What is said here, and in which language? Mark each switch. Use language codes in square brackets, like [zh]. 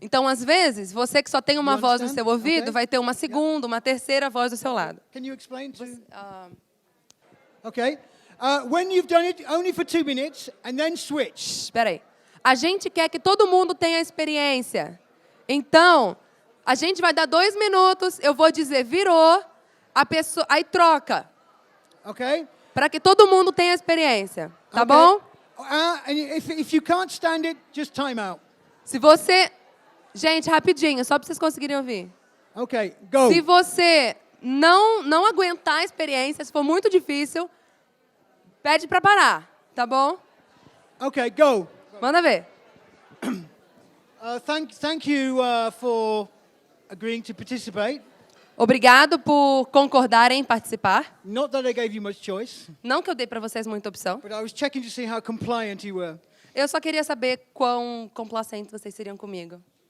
[pt] Então, às vezes, você que só tem uma voz no seu ouvido, vai ter uma segunda, uma terceira voz do seu lado. [en] Can you explain to? Okay. When you've done it only for 2 minutes and then switch. [pt] Espera aí. A gente quer que todo mundo tenha experiência. Então, a gente vai dar 2 minutos, eu vou dizer virou, a pessoa aí troca. [en] Okay? [pt] Para que todo mundo tenha experiência. Tá bom? [en] And if you can't stand it, just time out. [pt] Se você... Gente, rapidinho, só para vocês conseguirem ouvir. [en] Okay, go. [pt] Se você não aguentar a experiência, se for muito difícil, pede para parar, tá bom? [en] Okay, go. [pt] Manda ver. [en] Thank you for agreeing to participate. [pt] Obrigado por concordarem em participar. [en] Not that I gave you much choice. [pt] Não que eu dei para vocês muita opção. [en] But I was checking to see how compliant you were. [pt] Eu só queria saber quão complacentes vocês seriam comigo.